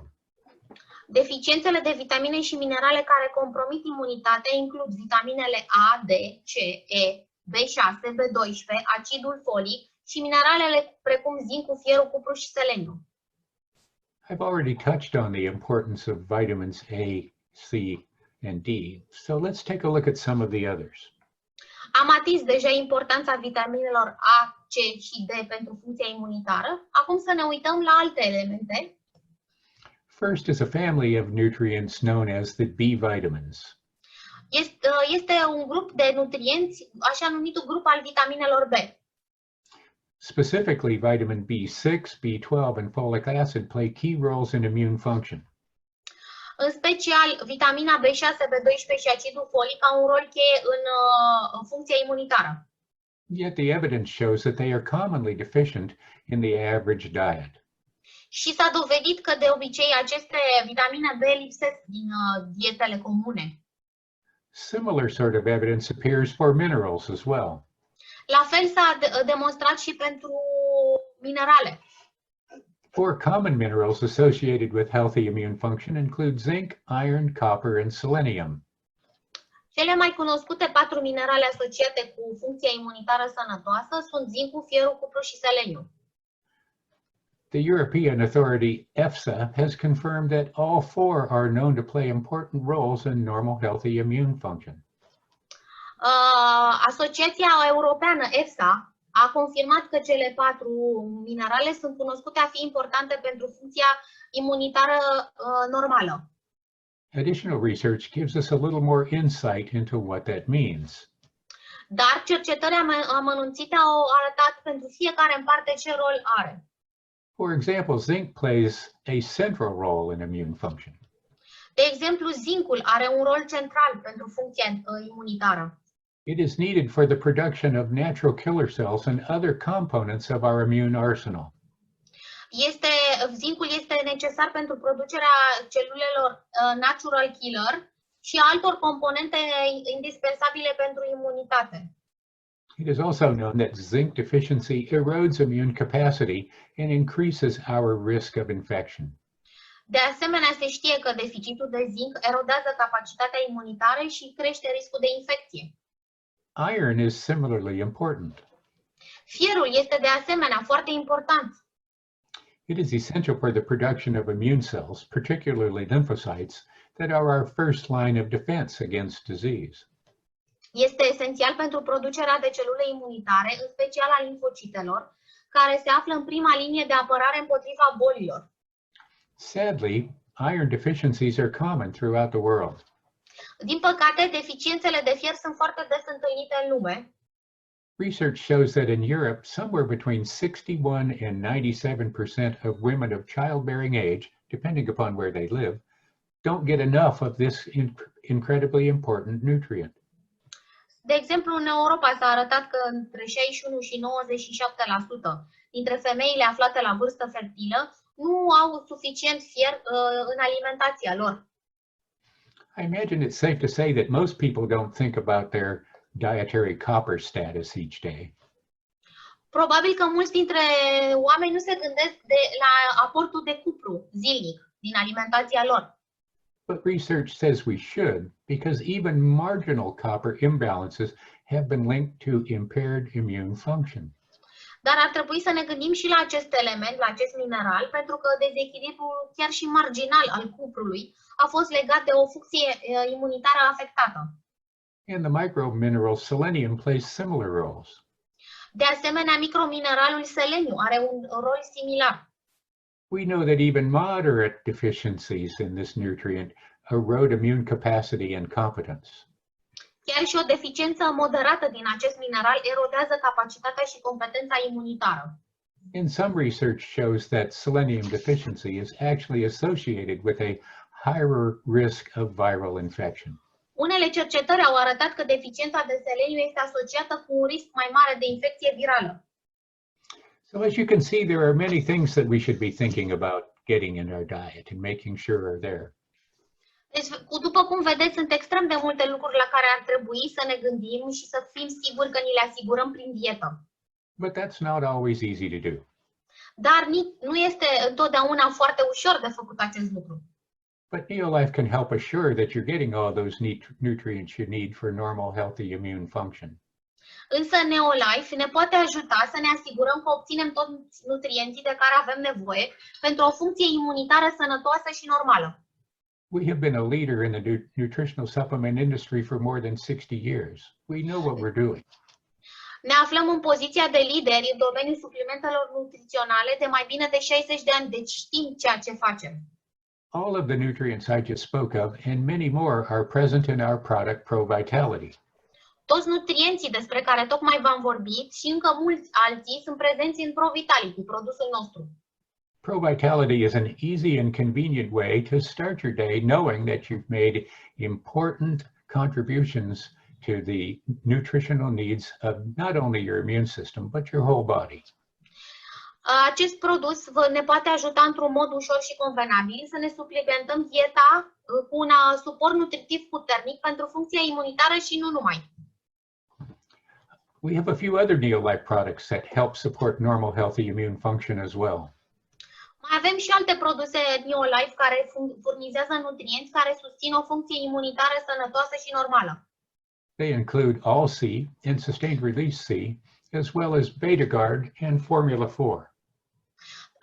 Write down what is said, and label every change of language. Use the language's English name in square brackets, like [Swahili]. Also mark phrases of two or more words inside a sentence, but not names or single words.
[Romanian] Deficiențele de vitamine și minerale care compromit imunitatea includ vitaminele A, D, C, E, B6, B12, acidul folic și mineralele precum zincul, fierul, cupru și seleniu. [English] I've already touched on the importance of vitamins A, C, and D, so let's take a look at some of the others. [Romanian] Am atins deja importanța vitaminelor A, C și D pentru funcția imunitară. Acum să ne uităm la alte elemente. [English] First is a family of nutrients known as the B vitamins. [Romanian] Este un grup de nutrienți, așa numitul grup al vitaminelor B. [English] Specifically, vitamin B6, B12, and folic acid play key roles in immune function. [Romanian] În special, vitamina B6, B12 și acidul folic au un rol cheie în funcția imunitară. [English] Yet the evidence shows that they are commonly deficient in the average diet. [Romanian] Și s-a dovedit că de obicei aceste vitamine B lipsesc din dietele comune. [English] Similar sort of evidence appears for minerals as well. [Romanian] La fel s-a demonstrat și pentru minerale. [English] 4 common minerals associated with healthy immune function include zinc, iron, copper, and selenium. [Romanian] Cele mai cunoscute 4 minerale asociate cu funcția imunitară sănătoasă sunt zincul, fierul, cupru și seleniu. [English] The European authority EFSA has confirmed that all four are known to play important roles in normal healthy immune function. [Romanian] Asociația Europeană EFSA a confirmat că cele 4 minerale sunt cunoscute a fi importante pentru funcția imunitară normală. [English] Additional research gives us a little more insight into what that means. [Romanian] Dar cercetări amănunțite au arătat pentru fiecare în parte ce rol are. [English] For example, zinc plays a central role in immune function. [Romanian] De exemplu, zincul are un rol central pentru funcția imunitară. [English] It is needed for the production of natural killer cells and other components of our immune arsenal. [Romanian] Zincul este necesar pentru producerea celulelor [English] natural killer [Romanian] și altor componente indispensabile pentru imunitate. [English] It is also known that zinc deficiency erodes immune capacity and increases our risk of infection. [Romanian] De asemenea, se știe că deficitul de zinc erodează capacitatea imunitară și crește riscul de infecție. [English] Iron is similarly important. [Romanian] Fierul este de asemenea foarte important. [English] It is essential for the production of immune cells, particularly lymphocytes, that are our first line of defense against disease. [Romanian] Este esențial pentru producerea de celule imunitare, în special a limfocitelor, care se află în prima linie de apărare împotriva bolilor. [English] Sadly, iron deficiencies are common throughout the world. [Romanian] Din păcate, deficiențele de fier sunt foarte des întâlnite în lume. [English] Research shows that in Europe, somewhere between 61 and 97% of women of childbearing age, depending upon where they live, don't get enough of this incredibly important nutrient. [Romanian] De exemplu, în Europa s-a arătat că între 61 și 97% dintre femeile aflate la vârstă fertilă nu au suficient fier în alimentația lor. [English] I imagine it's safe to say that most people don't think about their dietary copper status each day. [Romanian] Probabil că mulți dintre oameni nu se gândesc la aportul de cupru zilnic din alimentația lor. [English] But research says we should, because even marginal copper imbalances have been linked to impaired immune function. [Romanian] Dar ar trebui să ne gândim și la acest element, la acest mineral, pentru că dezechilibrul chiar și marginal al cuprului a fost legat de o funcție imunitară afectată. [English] And the micromineral selenium plays similar roles. [Romanian] De asemenea, micromineralul seleniu are un rol similar. [English] We know that even moderate deficiencies in this nutrient erode immune capacity and competence. [Romanian] Chiar și o deficiență moderată din acest mineral erodează capacitatea și competența imunitară. [English] And some research shows that selenium deficiency is actually associated with a higher risk of viral infection. [Romanian] Unele cercetări au arătat că deficiența de seleniu este asociată cu un risc mai mare de infecție virală. [English] So as you can see, there are many things that we should be thinking about getting in our diet and making sure are there. [Romanian] Deci, după cum vedeți, sunt extrem de multe lucruri la care ar trebui să ne gândim și să fim siguri că ni le asigurăm prin dietă. [English] But that's not always easy to do. [Romanian] Dar nu este întotdeauna foarte ușor de făcut acest lucru. [English] But NeoLife can help assure that you're getting all those nutrients you need for normal, healthy immune function. [Romanian] Însă NeoLife ne poate ajuta să ne asigurăm că obținem toți nutrienții de care avem nevoie pentru o funcție imunitară sănătoasă și normală. [English] We have been a leader in the nutritional supplement industry for more than 60 years. We know what we're doing. [Romanian] Ne aflăm în poziția de lideri în domeniul suplimentelor nutriționale de mai bine de 60 de ani, deci știm ceea ce facem. [English] All of the nutrients I just spoke of and many more are present in our product Pro Vitality. [Romanian] Toți nutrienții despre care tocmai v-am vorbit și încă mulți alții sunt prezenți în Pro Vitality, produsul nostru. [English] Pro Vitality is an easy and convenient way to start your day knowing that you've made important contributions to the nutritional needs of not only your immune system, but your whole body. [Romanian] Acest produs ne poate ajuta într-un mod ușor și convenabil să ne suplimentăm dieta cu un suport nutritiv puternic pentru funcția imunitară și nu numai. [English] We have a few other NeoLife products that help support normal, healthy immune function as well. [Romanian] Mai avem și alte produse NeoLife care furnizează nutrienți care susțin o funcție imunitară sănătoasă și normală. [English] They include All-C and Sustained Release C, as well as BetaGuard and Formula 4.